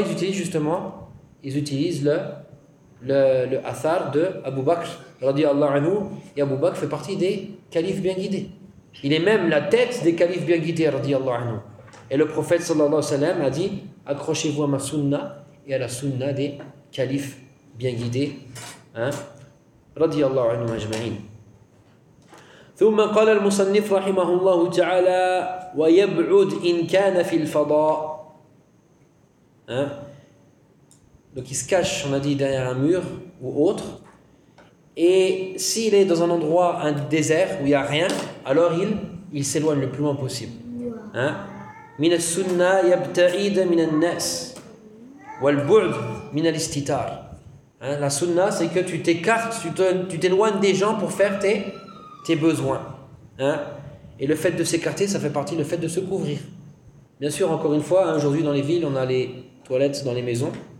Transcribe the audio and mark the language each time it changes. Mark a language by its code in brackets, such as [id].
[fr] Ils utilisent justement, ils utilisent le athar de Abu Bakr radiallahu anhu, et Abu Bakr fait partie des califes bien guidés. Il est même la tête des califes bien guidés radiallahu anhu. Et le prophète sallallahu alayhi wa sallam a dit: accrochez-vous à ma sunna et à la sunna des califes bien guidés, hein, radiallahu anhu ajma'in. [ar] ثم قال المصنف رحمه الله تعالى ويبعد إن كان في الفضاء. [fr] Hein? Donc il se cache, on a dit, derrière un mur ou autre. Et s'il est dans un endroit, un désert où il n'y a rien, alors il s'éloigne le plus loin possible. [ar] من السنة يبتعد من الناس والبعد من الاستتار. [fr] La sunna, c'est que tu t'écartes, tu t'éloignes des gens pour faire tes besoins. Hein? Et le fait de s'écarter, ça fait partie du fait de se couvrir. Bien sûr, encore une fois, hein, aujourd'hui dans les villes, on a les toilettes dans les maisons.